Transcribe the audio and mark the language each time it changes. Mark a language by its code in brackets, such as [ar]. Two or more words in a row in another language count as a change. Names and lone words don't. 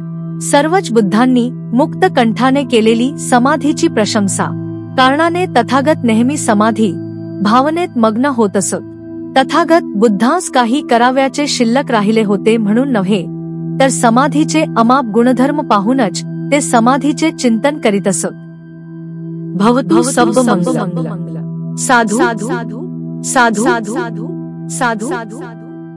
[mr] सर्वच बुद्धांनी मुक्त कंठाने केलेली समाधीची प्रशंसा। कारणाने तथागत नेहमी समाधी भावनेत मग्न होत असत। तथागत बुद्धांस काही कराव्याचे शिल्लक राहिले होते म्हणून नव्हे, तर समाधीचे अमाप गुणधर्म पाहूनच ते समाधीचे चिंतन करीत असत। [pi] भवतु सब मंगलम। साधु साधु साधु साधु साधु साधु।